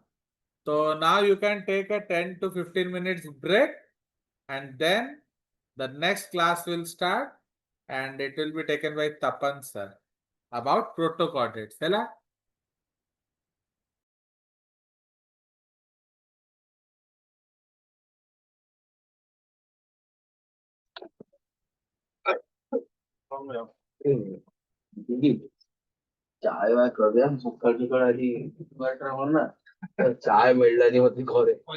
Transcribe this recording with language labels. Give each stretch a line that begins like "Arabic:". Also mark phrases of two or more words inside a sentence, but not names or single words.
English: So now you can take a 10 to 15 minutes break, and then the next class will start, and it will be taken by Tapan sir about protochordates. Hela?
Marathi: चाय वाय करूया सकाळ सकाळ आधी वाटर हो ना चाय मिळाली होती घरे